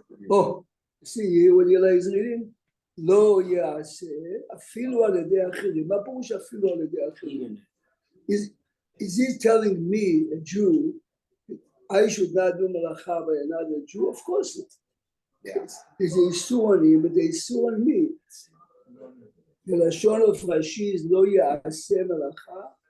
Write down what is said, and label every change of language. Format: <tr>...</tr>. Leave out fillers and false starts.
<en>Oh, see what Eli is reading?</en> <he>לא יעשה, אפילו על ידי אחרים. מה פירוש אפילו על ידי אחרים?</he> <en>Is he telling me, a Jew, I should not do melacha by another Jew? Of course not. Yes. There's a issue on him, but there's a issue on me. The Lashon of Rashi is</en> <he>lo ya'aseh melacha</he>